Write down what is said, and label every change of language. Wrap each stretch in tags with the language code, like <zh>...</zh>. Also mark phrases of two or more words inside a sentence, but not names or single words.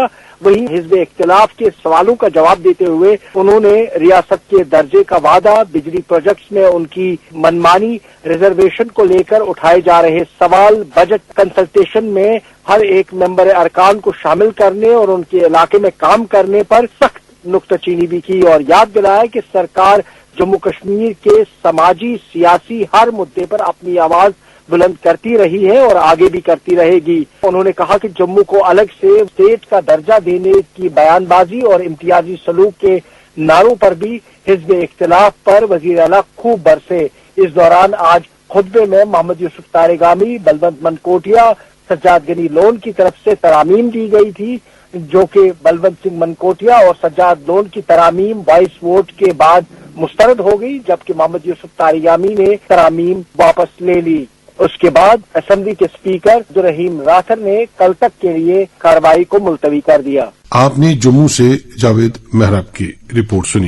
<ur>وہیں حزب اختلاف کے سوالوں کا جواب دیتے ہوئے انہوں نے ریاست کے درجے کا وعدہ، بجلی پروجیکٹس میں ان کی منمانی ریزرویشن کو لے کر اٹھائے جا رہے سوال، بجٹ کنسلٹیشن میں ہر ایک ممبر ارکان کو شامل کرنے اور ان کے علاقے میں کام کرنے پر سخت نکتہ چینی بھی کی، اور یاد دلایا کہ سرکار جموں کشمیر کے سماجی، سیاسی ہر مدعے پر اپنی آواز بلند کرتی رہی ہے اور آگے بھی کرتی رہے گی۔ انہوں نے کہا کہ جموں کو الگ سے اسٹیٹ کا درجہ دینے کی بیان بازی اور امتیازی سلوک کے نعروں پر بھی حزب اختلاف پر وزیر اعلیٰ خوب برسے۔ اس دوران آج خطبے میں محمد یوسف تارگامی، بلونت منکوٹیا، سجاد غنی لون کی طرف سے ترامیم دی گئی تھی، جو کہ بلونت سنگھ منکوٹیا اور سجاد لون کی ترامیم وائس ووٹ کے بعد مسترد ہو گئی، جبکہ محمد یوسف تارگامی نے ترامیم واپس لے لی۔ اس کے بعد اسمبلی کے اسپیکر عبدالرحیم راٹھر نے کل تک کے لیے کارروائی کو ملتوی کر دیا۔ آپ نے جموں سے جاوید محراب کی رپورٹ سنی۔</ur>